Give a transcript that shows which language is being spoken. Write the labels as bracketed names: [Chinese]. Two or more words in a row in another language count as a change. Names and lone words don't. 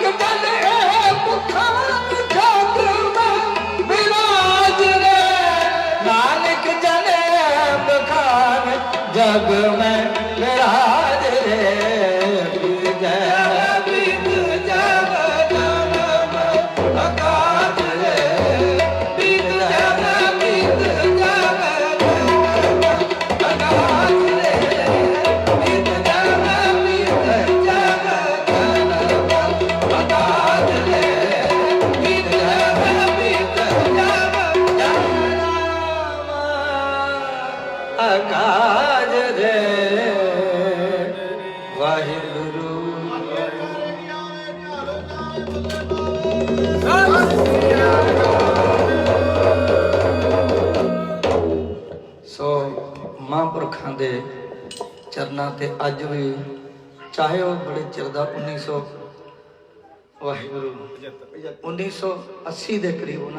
[Hindi] जन मुखान जग में विराज रे नानक जन मुखान जग में विराज रे बीत जाए बीत जाए जन्म काज रे बीत जाए बीत जाए काज रे बीत जाए बीत जाए काज रे बीत जाए बीत जाए काज रे [Punjabi] वाहिगुरु ਸੋ ਮਹਾਂਪੁਰਖਾਂ ਦੇ ਚਰਨਾਂ ਤੇ ਅੱਜ ਵੀ ਚਾਹੇ ਉਹ ਬੜੇ ਚਿਰ ਦਾ 1900 ਵਾਹਿਗੁਰੂ 1980 ਦੇ ਕਰੀਬ ਉਹਨਾਂ